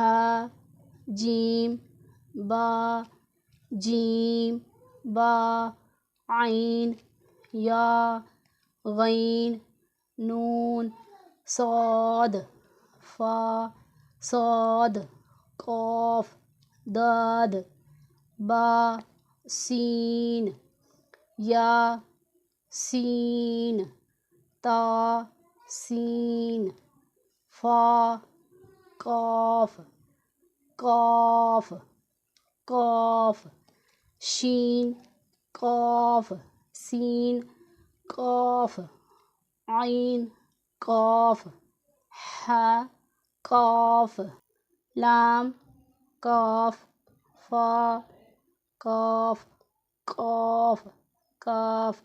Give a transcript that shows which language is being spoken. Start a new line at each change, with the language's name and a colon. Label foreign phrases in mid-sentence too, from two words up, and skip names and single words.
Urdu: جیم، با، جیم، با، عین، یا، غین، نون، صاد، فا، صاد، قاف، داد، با، سین، یا، سین، تا، سین، فا، قاف، قاف، قاف، شین، قاف، سین، قاف، عین، قاف، ح، قاف، لام، قاف، فا، قاف، قاف، کاف۔